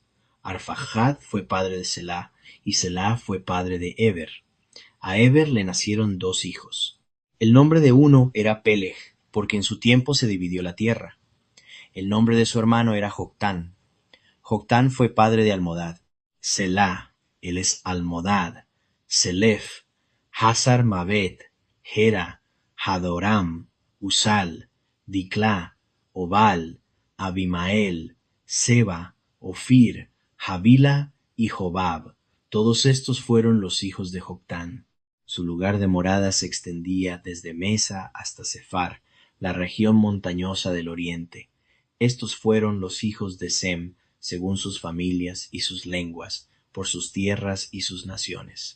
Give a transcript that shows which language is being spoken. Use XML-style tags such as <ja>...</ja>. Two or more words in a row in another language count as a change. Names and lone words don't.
<es>Arfaxad fue padre de Selah, y Selah fue padre de Eber. A Eber le nacieron dos hijos. El nombre de uno era Peleg, porque en su tiempo se dividió la tierra. El nombre de su hermano era Joctán. Joctán fue padre de Almodad. Selah, él es Almodad, Selef, Hazar Mabet, Hera, Hadoram, Usal, Diclá, Obal, Abimael, Seba, Ofir, Havila y Jobab. Todos estos fueron los hijos de Joctán. Su lugar de morada se extendía desde Mesa hasta Sefar, la región montañosa del oriente. Estos fueron los hijos de Sem, según sus familias y sus lenguas, por sus tierras y sus naciones.</es>